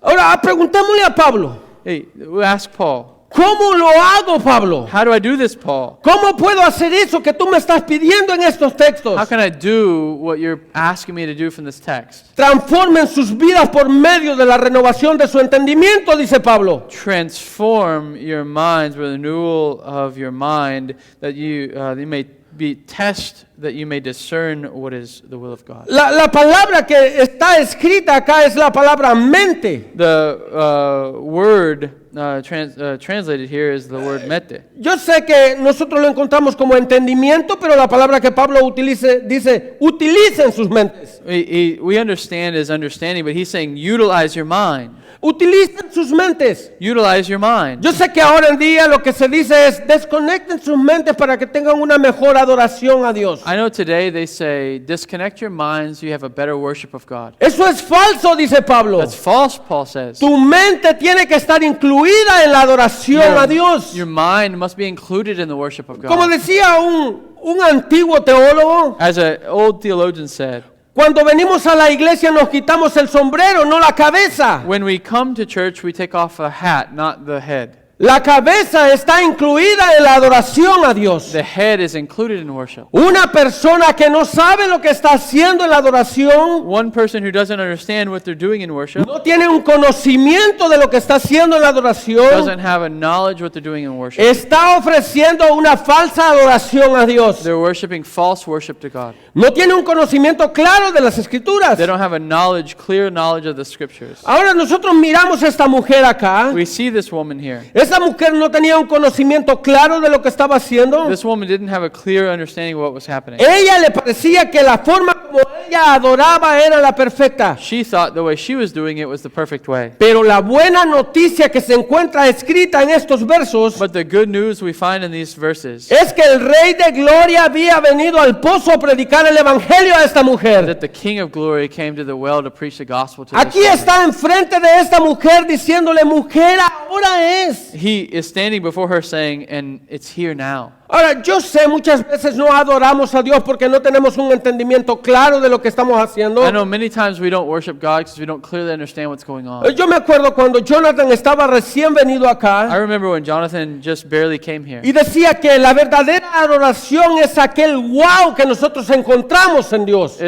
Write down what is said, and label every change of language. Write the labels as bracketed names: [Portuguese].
[Spanish] Ahora, preguntémosle a Pablo, [English] Hey, we ask Paul, [Spanish] ¿cómo lo hago, Pablo? [English] how do I do this, Paul? [Spanish] ¿Cómo puedo hacer eso que tú me estás pidiendo en estos textos? [English] How can I do what you're asking me to do from this text? [Spanish] Transformen sus vidas por medio de la renovación de su entendimiento, dice Pablo. [English] Transform your minds with the renewal of your mind, that you may be test, that you may discern what is the will of God. [Spanish] La palabra que está escrita acá es la palabra mente. [English] The word translated here is the word mete. [Spanish] Yo sé que nosotros lo encontramos como entendimiento, pero la palabra que Pablo dice, utilicen sus mentes. [English] We understand his understanding, but he's saying utilize your mind. [Spanish] Utilicen sus mentes. [English] Utilize your mind. [Spanish] Yo sé que ahora en día lo que se dice es desconecten sus mentes para que tengan una mejor adoración a Dios. [English] I know today they say disconnect your minds so you have a better worship of God. [Spanish] Eso es falso, dice Pablo. [English] That's false, Paul says. [Spanish] Tu mente tiene que estar incluida en la adoración a Dios. [English] Your mind must be included in the worship of [Spanish] Como [English] God. [Spanish] decía un antiguo teólogo, [English] As an old theologian said, [Spanish] cuando venimos a la iglesia nos quitamos el sombrero, no la cabeza. [English] when we come to church, we take off the hat, not the head. [Spanish] La cabeza está incluida en la adoración a Dios. [English] The head is included in worship. [Spanish] Una persona que no sabe lo que está haciendo en la adoración, [English] One person who doesn't understand what they're doing in worship [Spanish] no tiene un conocimiento de lo que está haciendo en la adoración, [English] doesn't have a knowledge what they're doing in worship. [Spanish] está ofreciendo una falsa adoración a Dios. [English] They're worshiping false worship to God. [Spanish] No tiene un conocimiento claro de las escrituras. [English] They don't have a knowledge, clear knowledge of the scriptures. [Spanish] Ahora nosotros miramos a esta mujer acá. [English] We see this woman here. [Spanish] Esa mujer no tenía un conocimiento claro de lo que estaba haciendo. [English] This woman didn't have a clear understanding of what was happening. [Spanish] Ella le parecía que la forma como ella adoraba era la perfecta. [English] She thought the way she was doing it was the perfect way. [Spanish] Pero la buena noticia que se encuentra escrita en estos versos [English] But the good news we find in these verses [Spanish] es que el Rey de Gloria había venido al pozo a predicar el Evangelio a esta mujer. [English] that the King of Glory came to the well to preach the gospel to [Spanish] Aquí [English] this woman. [Spanish] está enfrente de esta mujer diciéndole, mujer, ahora es. [English] He is standing before her saying, and it's here now. [Spanish] Ahora, yo sé muchas veces no adoramos a Dios porque no tenemos un entendimiento claro de lo que estamos haciendo. [English] I know many times we don't worship God because we don't clearly understand what's going on. [Spanish] Yo me acuerdo cuando Jonathan estaba recién venido [English] I [Spanish] acá [English] remember when Jonathan just barely came here. [Spanish] y decía que la verdadera adoración es aquel wow que nosotros encontramos en Dios.